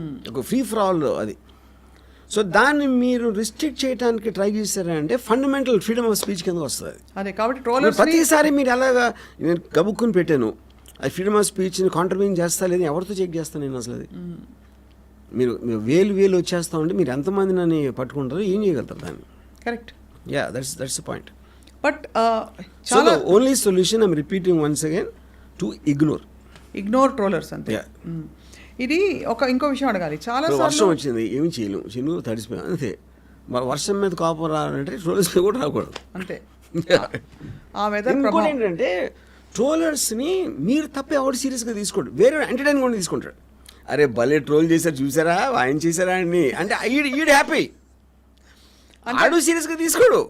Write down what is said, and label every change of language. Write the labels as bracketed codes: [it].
[te] ఒక free for all అది. So దాన్ని మీరు రిస్ట్రిక్ట్ చేయడానికి ట్రై చేశారంటే ఫండమెంటల్ ఫ్రీడమ్ ఆఫ్ స్పీచ్ కింద వస్తుంది. అదే కాబట్టి ట్రోలర్స్ ప్రతిసారి మీరు అలాగా నేను గబుక్కుని పెట్టాను, అది ఫ్రీడమ్ ఆఫ్ స్పీచ్ని కాంట్రవ్యూన్ చేస్తా లేదు, ఎవరితో చెక్ చేస్తాను నేను అసలు? అది మీరు వేలు వచ్చేస్తా ఉంటే మీరు ఎంతమంది నన్ను పట్టుకుంటారో ఏం చేయగలుగుతారు దాన్ని? Correct. [en] Yeah, that's the point. But so the only solution, I'm repeating once again, to ignore trollers [te] ante. [en] Yeah. [te] ఇది ఇంకో విషయం అడగాలి. చాలా సార్లు వర్షం వచ్చింది, ఏమి చేయలేము, చిన్న తడిసిపోయాం అంతే. వర్షం మీద కోపం రావాలంటే ట్రోలర్స్ మీద కూడా రాకూడదు. అంతే. ఆ వెదర్ ఇంకోటి ఏంటంటే ట్రోలర్స్ని మీరు తప్ప ఎవరు సీరియస్గా తీసుకోండి, వేరే ఎంటర్టైన్ కూడా తీసుకుంటాడు. అరే భలే ట్రోల్ చేశారు చూసారా, ఆయన చేశారా అని అంటే ఈడు హ్యాపీ, ఆడు సీరియస్గా తీసుకోడు.